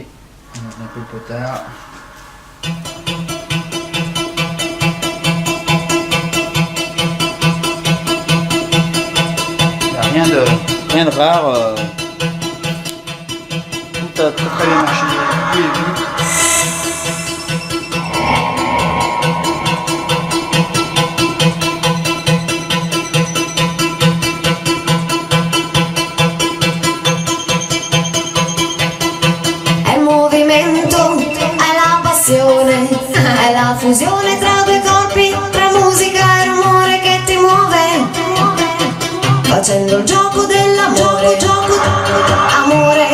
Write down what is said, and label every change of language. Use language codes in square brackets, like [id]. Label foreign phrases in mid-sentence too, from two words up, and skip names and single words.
[fr] On met un peu le potard. Rien de rare. Tout a très bien marché dès le début. [it] È il movimento, è la passione, è la fusione tra due corpi, tra musica e rumore che ti muove, facendo il gioco dell'amore, amore.